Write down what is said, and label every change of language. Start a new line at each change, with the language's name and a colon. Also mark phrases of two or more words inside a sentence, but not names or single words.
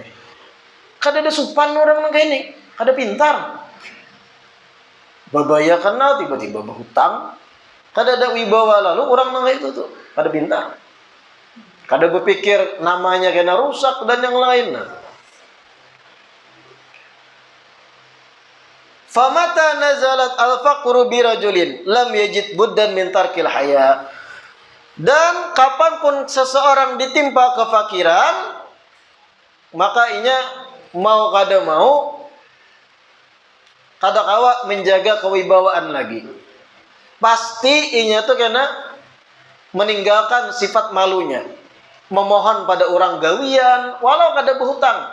Banjar: Kada ada supan orang nang kayak ini, kada pintar. Babaya kenal tiba-tiba berhutang, kada ada wibawa lalu orang nang kayak itu tuh, kada pintar. Kada berpikir namanya kena rusak dan yang lain.
Arabic: فمتى نزل الفقر برجل لم يجد بدا من ترك الحياء.
Indonesian: Dan kapanpun seseorang ditimpa kefakiran,
Banjar: maka inya mau kada mau kadakawa menjaga kewibawaan lagi. Pasti inya tuh kena meninggalkan sifat malunya. Memohon pada orang gawian, walau kada berhutang.